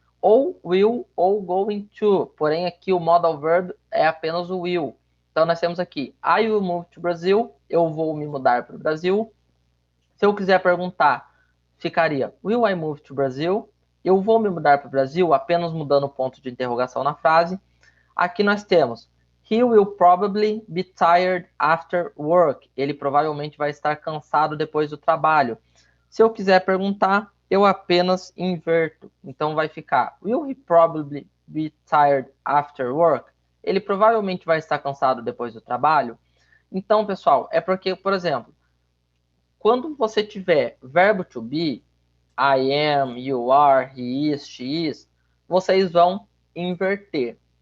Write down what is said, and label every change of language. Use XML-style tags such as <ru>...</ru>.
<pt>Ou will ou going to. Porém, aqui o modal verb é apenas o will. Então, nós temos aqui,</pt> <en>I will move to Brazil.</en> <pt>Eu vou me mudar para o Brasil. Se eu quiser perguntar, ficaria,</pt> <en>will I move to Brazil?</en> <pt>Eu vou me mudar para o Brasil, apenas mudando o ponto de interrogação na frase. Aqui nós temos,</pt> <en>He will probably be tired after work.</en> <pt>Ele provavelmente vai estar cansado depois do trabalho. Se eu quiser perguntar, eu apenas inverto. Então vai ficar,</pt> <en>will he probably be tired after work?</en> <pt>Ele provavelmente vai estar cansado depois do trabalho. Então, pessoal, é porque, por exemplo, quando você tiver verbo to be,</pt> <en>I am, you are, he is, she is,</en> <pt>vocês vão inverter.</pt>